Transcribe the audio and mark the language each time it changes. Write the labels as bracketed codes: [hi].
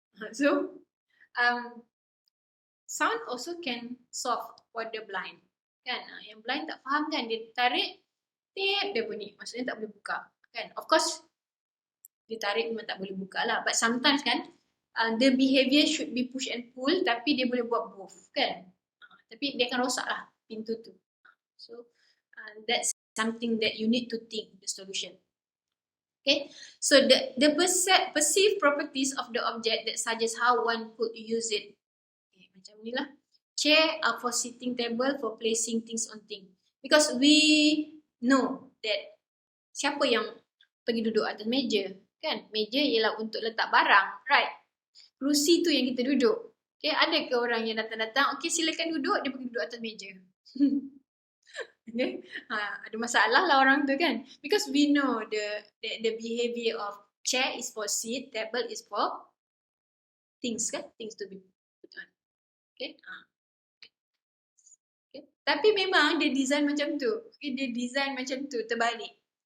[en] So, sound also can solve for the blind. [ms] Kan? Yang blind tak faham kan? Dia tarik, dia bunyi. Maksudnya tak boleh buka. Kan? [en] Of course, [ms] dia tarik memang tak boleh buka lah. [en] But sometimes kan, the behavior should be push and pull, [ms] tapi dia boleh buat [en] both. Kan? [ms] Tapi dia akan rosak lah pintu tu. [en] So, that's something that you need to think the solution. Okay, so the perceived properties of the object that suggest how one could use it. Okay, [ms] macam ni lah. [en] Chair are for sitting, table for placing things on thing. Because we know that [ms] siapa yang pergi duduk atas meja, kan? Meja ialah untuk letak barang, right? Kerusi tu yang kita duduk. Okay, ada ke orang yang datang-datang, okay silakan duduk, dia pergi duduk atas meja. Okay, ada masalah lah orang tu kan? [en] Because we know the behavior of chair is for seat, table is for things kan? Things to be put on. Okay, okay. [ms] Tapi memang dia design macam tu. Okay, dia design macam tu, terbalik.